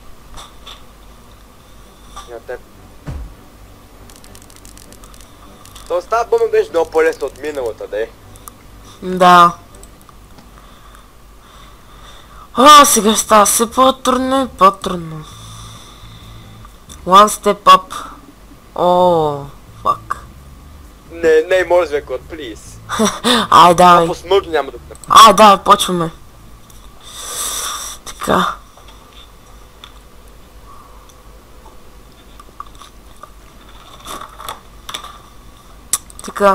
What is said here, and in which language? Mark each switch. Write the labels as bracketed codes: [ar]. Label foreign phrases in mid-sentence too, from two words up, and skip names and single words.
[bg] То става бомба беше много по-лесно от миналата, де. Да. Сега става все по-трудно и по-трудно. [en] One step up. Fuck. [bg] Не, може код, please. Ай, давай. По смъртно няма да го. Ай, давай, почваме. Така. Така.